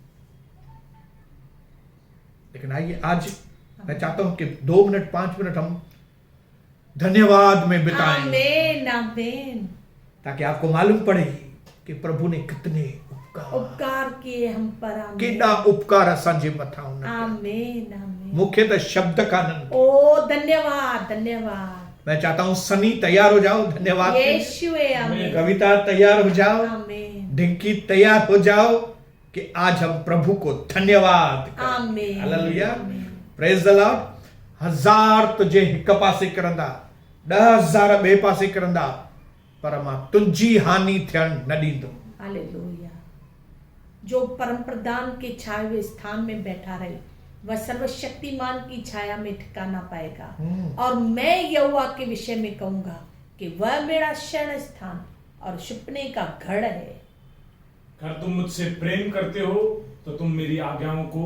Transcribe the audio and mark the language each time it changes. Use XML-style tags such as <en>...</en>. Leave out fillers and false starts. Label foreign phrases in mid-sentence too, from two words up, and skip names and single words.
<hi>लेकिन आइए आज मैं चाहता हूं कि 2 मिनट 5 मिनट हम धन्यवाद में बिताएं, आमीन आमीन ताकि आपको मालूम पड़े कि प्रभु ने कितने उपकार किए हम पर आमीन</hi> <sd>केॾा उपकार असांजे मथां हुन कया। आमीन आमीन मूंखे त शब्द काननि। ओ धन्यवाद धन्यवाद</sd> <hi>मैं चाहता हूं सनी तैयार हो जाओ धन्यवाद के लिए। यीशुए आमीन कविता तैयार हो जाओ, आमीन डिंकी तैयार हो जाओ कि आज हम प्रभु को धन्यवाद करें। आमीन हालेलुया, आमीन।</hi> <en>praise the Lord.</en> <sd>1000 तुझे हिक पासे करंदा, 10,000 ॿिए पासे करंदा, पर मां तुंहिंजी हानि थियण न ॾींदुमि। हालेलुया।</sd> <hi>जो परम प्रधान के छाए हुए स्थान में बैठा रहे वह सर्वशक्तिमान की छाया में ठिकाना पाएगा। और मैं यहोवा के विषय में कहूंगा कि वह मेरा शरण स्थान और छिपने का गढ़ है। अगर तुम मुझसे प्रेम करते हो तो तुम मेरी आज्ञाओं को</hi>